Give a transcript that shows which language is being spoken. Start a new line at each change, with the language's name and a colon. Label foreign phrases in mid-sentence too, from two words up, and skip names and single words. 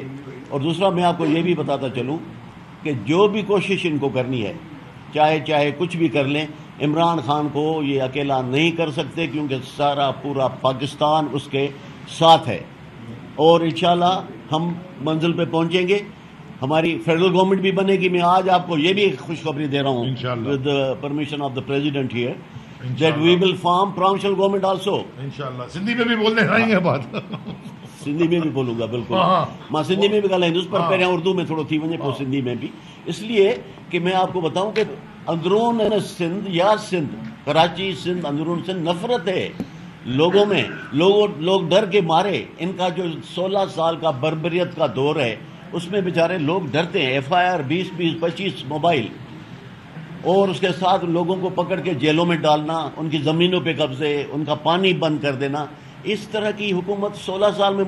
Urdu: اور دوسرا میں آپ کو یہ بھی بتاتا چلوں کہ جو بھی کوشش ان کو کرنی ہے، چاہے کچھ بھی کر لیں، عمران خان کو یہ اکیلا نہیں کر سکتے، کیونکہ سارا پورا پاکستان اس کے ساتھ ہے. اور انشاءاللہ ہم منزل پہ پہنچیں گے. ہماری فیڈرل گورنمنٹ بھی بنے گی. میں آج آپ کو یہ بھی خوشخبری دے رہا ہوں
English: with permission of the president here that we will form provincial government also.
Urdu: انشاءاللہ سندھی میں بھی بولنے آئیں گے بات سندھی میں بھی بولوں گا بالکل
Sindhi: मां सिंधी में भी ॻाल्हाईंदुसि पर पहिरियां उर्दू में थोड़ो थी वञे पोइ सिंधी में भी,
Urdu: اس لیے کہ میں آپ کو بتاؤں کہ اندرون سندھ یا سندھ کراچی سندھ اندرون سندھ نفرت ہے لوگوں میں، لوگ ڈر کے مارے، ان کا جو 16 سال کا بربریت کا دور ہے اس میں بیچارے لوگ ڈرتے ہیں. FIR 20-25 موبائل اور اس کے ساتھ لوگوں کو پکڑ کے جیلوں میں ڈالنا، ان کی زمینوں پہ قبضے، ان کا پانی بند کر دینا، اس طرح کی حکومت 16 سال میں.